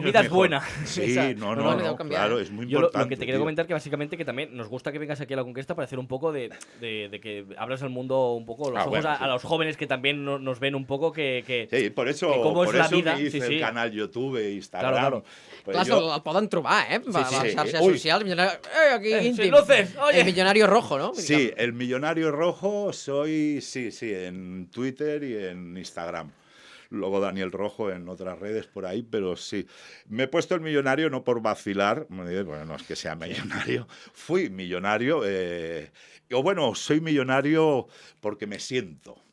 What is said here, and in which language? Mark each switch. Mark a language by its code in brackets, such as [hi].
[es] la comida es mejor. buena. Sí, claro, es muy Yo importante. lo que te quería comentar que básicamente que también nos gusta que vengas aquí a La Conquesta para hacer un poco de que abras el mundo un poco, los ojos a los jóvenes que también nos ven un poco que sí, por eso me hice el canal YouTube, Instagram. Claro. [ca] Pues clar, el poden trobar, per les xarxes socials. Aquí íntim. [es] Luces, oye. El millonario rojo, ¿no? Sí, el millonario rojo soy, sí, en Twitter y en Instagram. Luego Daniel Rojo en otras redes por ahí, pero sí. Me he puesto el millonario no por vacilar, bueno, no es que sea millonario, fui millonario, o bueno, soy millonario porque me siento.